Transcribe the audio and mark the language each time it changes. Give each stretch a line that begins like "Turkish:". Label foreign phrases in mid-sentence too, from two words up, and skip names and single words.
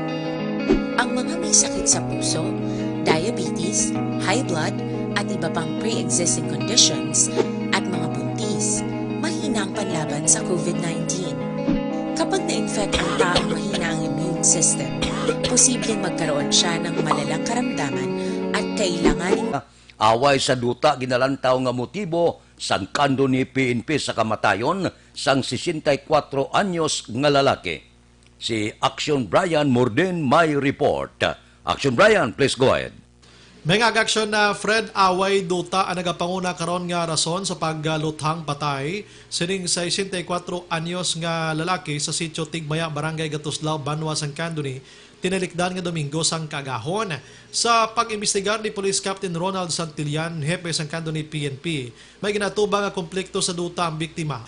Filipino: Ang mga may sakit sa puso, diabetes,
English: high blood,
Filipino: at iba pang
English: pre-existing conditions
Filipino: at mga buntis, mahina ang panlaban sa COVID-19. Kapag na-infect ang taong mahina ang
English: immune system,
Filipino: posibleng magkaroon siya ng malalang karamdaman at kailanganing
Hiligaynon: away sa duta ginalantaw nga motibo sang kando ni PNP sa kamatayon sang 64 anyos nga lalaki. Si Action Brian Morden may report.
English: Action Brian, please go ahead.
Hiligaynon: May aksyon na Fred away duta ang nagapanguna karon nga rason sa pagluthang patay sining 64 anyos nga lalaki sa sitio Tigmaya, Barangay Gatuslao, Banwa, San Candoni tinalikdan nga Domingo sang kagahon. Sa pag-imbestigar ni Police Captain Ronald Santillan, hepe sang kando ni PNP, may ginatubang nga konflikto sa duta ang biktima.